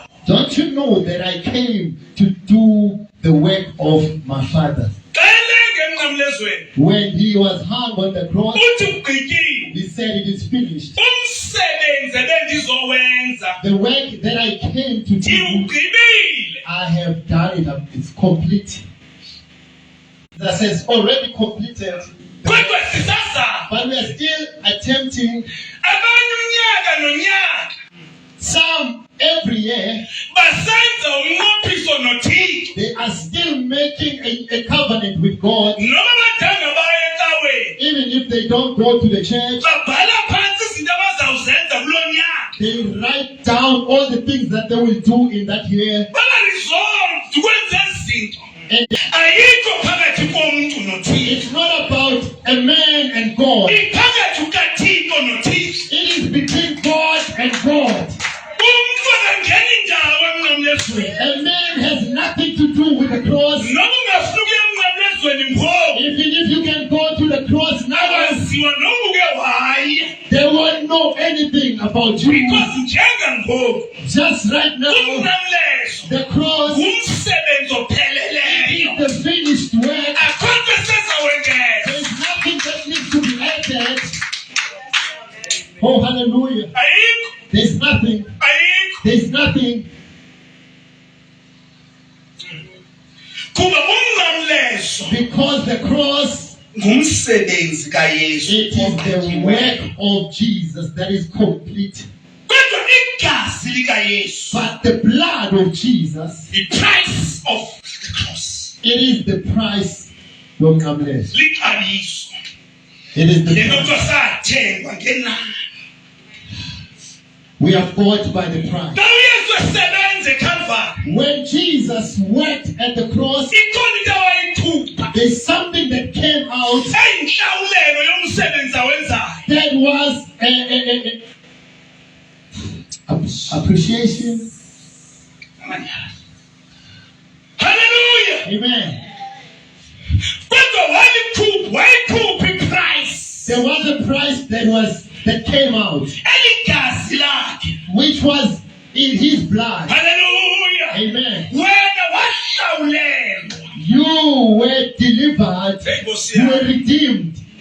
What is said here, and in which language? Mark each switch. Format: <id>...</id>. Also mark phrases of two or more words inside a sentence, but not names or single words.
<en>Don't you know that I came to do the work of my Father?</en> <xh>Xa elenge emnqamlezweni,</xh> <en>When he was hung on the cross,</en> <xh>uthi ugqityile.</xh> <en>he said, it is finished.</en> <xh>Umsebenzi ebendizowenza</xh> <en>The work that I came to do,</en> <xh>ndiwugqibile.</xh> <en>I have done it. It's complete. That says already completed.</en> <xh>Kodwa sisazama.</xh> <en>But we are still attempting.</en> <xh>Abanye unyaka nonyaka</xh> <en>Some every year,</en> <xh>basenza umnqophiso noThixo.</xh> <en>they are still making a covenant with God.</en> <zu>Noma badanga baye ecaweni,</zu> <en>Even if they don't go to the church,</en> <zu>babhala phansi izinto abazawuzenza kulo nyaka.</zu> <en>they write down all the things that they will do in that year.</en> <xh>Baba-resolved ukwenza ezi zinto.</xh> <en>And</en> <xh>Ayikho phakathi komntu noThixo.</xh> <en>it's not about a man and God.</en> <xh>Iphakathi kukaThixo noThixo.</xh> <en>It is between God and God.</en> <xh>Umntu akangeni ndawo emnqamlezweni.</xh> <en>A man has nothing to do with the cross.</en> <xh>Noma ungafuna ukuya emnqamlezweni ngoku,</xh> <en>Even if you can go to the cross now,</en> <xh>abaziwa noma uke waya.</xh> <en>they won't know anything about you.</en> <xh>Because njengangoku,</xh> <en>Just right now,</en> <xh>umnqamlezo</xh> <en>the cross</en> <xh>ngumsebenzi opheleleyo.</xh> <en>is the finished work.</en> <xh>Akho nto esezawengeza.</xh> <en>There's nothing that needs to be added. Oh, hallelujah.</en> <xh>Ayikho,</xh> <en>There's nothing.</en> <xh>ayikho.</xh> <en>There's nothing.</en> <xh>Kuba umnqamlezo</xh> <en>Because the cross,</en> <xh>ngumsebenzi kaYesu.</xh> <en>it is the work of Jesus that is complete.</en> <xh>Kodwa igazi likaYesu,</xh> <en>But the blood of Jesus, the price of the cross, it is the price.</en> <xh>lixabiso.</xh> <en>It is the</en> <xh>Le nto</xh> <en>price.</en> <xh>sathengwa ngenani.</xh> <en>We are bought by the price.</en> <xh>Xa uYesu esebenza eCalvary,</xh> <en>When Jesus worked at the cross,</en> <xh>ikhona into awayikhupha</xh> <en>there's something that came out</en> <xh>eyinhlawulelo yomsebenzi awenzayo.</xh> <en>that was appreciation. Hallelujah. Amen.</en> <xh>Kodwa wayikhupha iprice.</xh> <en>There was a price that came out,</en> <xh>Eligazi lakhe.</xh> <en>which was in his blood. Hallelujah. Amen.</en> <xh>Wena wahlawulelwa.</xh> <en>You were delivered.</en> <zu>Hey, Nkosi</zu> <en>You were</en> <zu>yami.</zu> <en>redeemed.</en>